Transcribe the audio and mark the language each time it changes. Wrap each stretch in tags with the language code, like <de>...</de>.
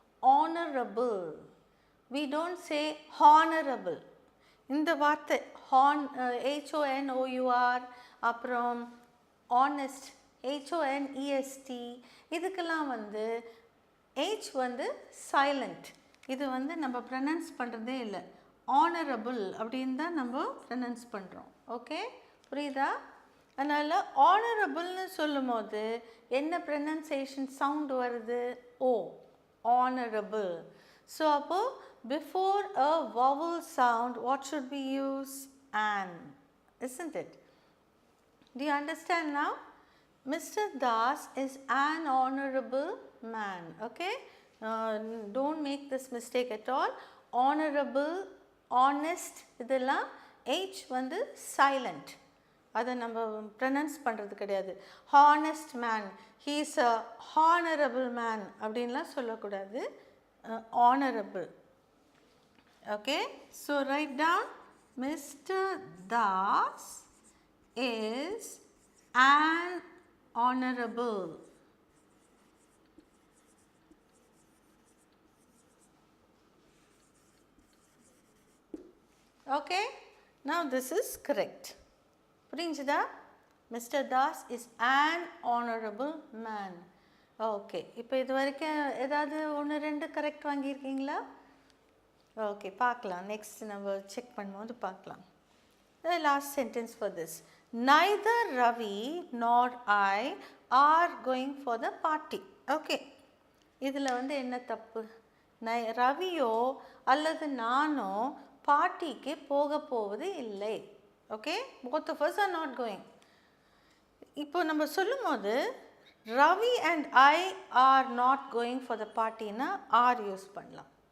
<en>Honorable, we don't say honorable.</en> <ta>இந்த வார்த்தை HONOUR, அப்புறம் honest HONEST, இதுக்கெல்லாம் வந்து H வந்து சைலண்ட். இது வந்து நம்ம ப்ரனன்ஸ் பண்ணுறதே இல்லை. ஆனரபிள் அப்படின்னு தான் நம்ம ப்ரனன்ஸ் பண்ணுறோம். ஓகே, புரியுதா? அதனால் ஆனரபிள்னு சொல்லும் போது என்ன ப்ரனன்சியேஷன் சவுண்ட் வருது? ஓ, ஆனரபிள்.</ta> <en>So அப்போது before a vowel sound what should we use? An, isn't it? Do you understand now? Mr. Das is an honorable man. Okay, don't make this mistake at all. Honorable, honest, இதெல்லாம் H வந்து silent.</en> <ta>அதை நம்ம pronounce பண்ணுறது கிடையாது.</ta> <en>honest man, he is a honourable man</en> <ta>அப்படின்லாம் சொல்லக்கூடாது.</ta> <en>Honourable. Okay, so write down, mister Das is an honorable. Okay, now this is correct.</en> <ta>புரிஞ்சுதா?</ta> <en>Mister Das is an honorable man.</en> <ta>Okay, இப்போ இது வரைக்கும் ஏதாவது 1-2 கரெக்ட் வாங்கியிருக்கீங்களா? ஓகே, பார்க்கலாம். நெக்ஸ்ட் நம்ம செக் பண்ணும்போது பார்க்கலாம்.</ta> <en>The last sentence for this. Neither Ravi nor I are going for the party.</en> <ta>Okay, இதில் வந்து என்ன தப்பு? ரவியோ அல்லது நானோ பார்ட்டிக்கு போவது இல்லை.</ta> <en>Okay, both of us are not going.</en> <ta>இப்போ நம்ம சொல்லும் போது</ta> <en>Ravi and I are not going for the பார்ட்டின்னா are use பண்ணலாம்.</en>